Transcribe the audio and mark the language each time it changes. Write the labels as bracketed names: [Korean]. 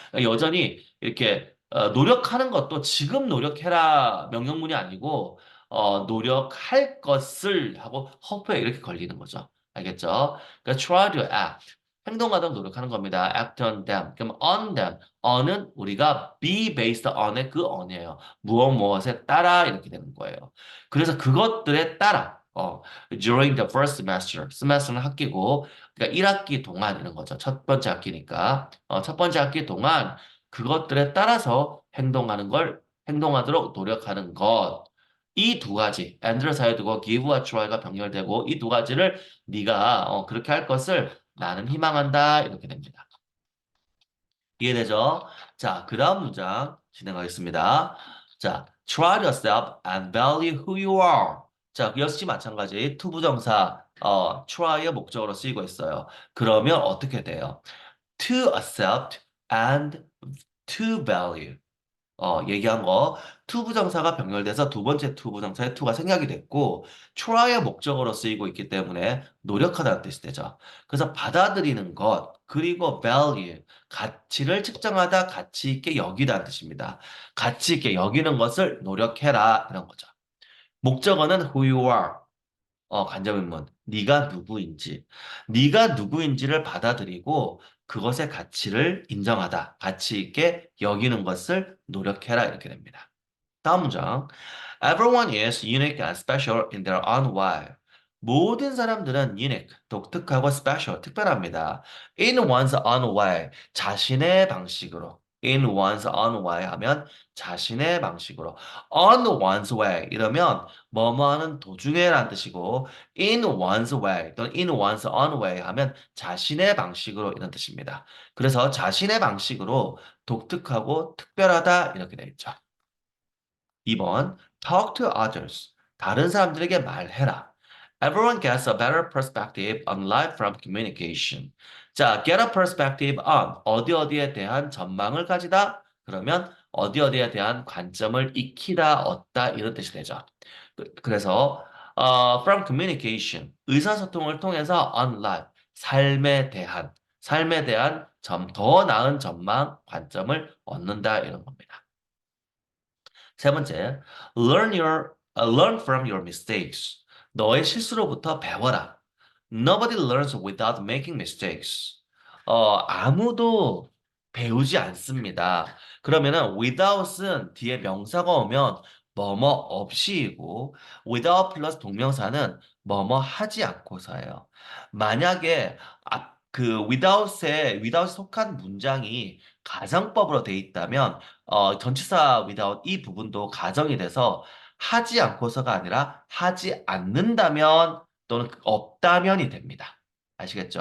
[Korean] 그러니까 여전히 이렇게 노력하는 것도 지금 노력해라 명령문이 아니고 노력할 것을 하고 hope에 이렇게 걸리는 거죠. 알겠죠? 그러니까 [English] try to act [Korean] 행동하도록 노력하는 겁니다. [English] act on them. [Korean] 그럼 [English] on them. [Korean] on은 우리가 [English] be based on [Korean] 의 그 on이에요. 무엇에 따라 이렇게 되는 거예요. 그래서 그것들에 따라 [English] during the first semester. [Korean] semester는 학기고 그러니까 1학기 동안 이런 거죠. 첫 번째 학기니까. 첫 번째 학기 동안 그것들에 따라서 행동하도록 노력하는 것. 이 두 가지, and를 사이에 두고 give와 try가 병렬되고 이 두 가지를 네가 그렇게 할 것을 나는 희망한다. 이렇게 됩니다. 이해되죠? 자, 그 다음 문장 진행하겠습니다. [English] 자, try yourself and value who you are. [Korean] 자, 역시 마찬가지 투부정사 try의 목적으로 쓰이고 있어요. 그러면 어떻게 돼요? [English] to accept and to value. [Korean] 얘기한 거 투부정사가 병렬돼서 두 번째 투부정사의 투가 생략이 됐고 try의 목적어로 쓰이고 있기 때문에 노력하다는 뜻이 되죠. 그래서 받아들이는 것 그리고 value 가치를 측정하다 가치 있게 여기다는 뜻입니다. 가치 있게 여기는 것을 노력해라 이런 거죠. 목적어는 [English] who you are 간접의문. [Korean] 네가 누구인지. 네가 누구인지를 받아들이고 그것의 가치를 인정하다. 가치 있게 여기는 것을 노력해라. 이렇게 됩니다. 다음 문장. [English] Everyone is unique and special in their own way. [Korean] 모든 사람들은 unique, 독특하고 special, 특별합니다. [English] In one's own way, [Korean] 자신의 방식으로. [English] in one's own way [Korean] 하면 자신의 방식으로. [English] on one's way [Korean] 이러면 뭐뭐 하는 도중에라는 뜻이고 [English] in one's way [Korean] 또는 [English] in one's own way [Korean] 하면 자신의 방식으로 이런 뜻입니다. 그래서 자신의 방식으로 독특하고 특별하다 이렇게 되어 있죠. [English] 2번 talk to others. [Korean] 다른 사람들에게 말해라. [English] Everyone gets a better perspective on life from communication. [Korean] 자, [English] get a perspective on [Korean] 어디 어디에 대한 전망을 가지다. 그러면 어디 어디에 대한 관점을 익히다, 얻다 이런 뜻이 되죠. 그래서 [English] from communication [Korean] 의사소통을 통해서 [English] on life [Korean] 삶에 대한 더 나은 전망, 관점을 얻는다 이런 겁니다. 세 번째, [English] learn from your mistakes. [Korean] 너의 실수로부터 배워라. [English] Nobody learns without making mistakes. [Korean] 아무도 배우지 않습니다. 그러면은 without은 뒤에 명사가 오면 뭐뭐 없이이고 without 플러스 동명사는 뭐뭐 하지 않고서예요. 만약에 without에 속한 문장이 가정법으로 돼 있다면 전치사 without 이 부분도 가정이 돼서 하지 않고서가 아니라 하지 않는다면 또는 없다면이 됩니다. 아시겠죠?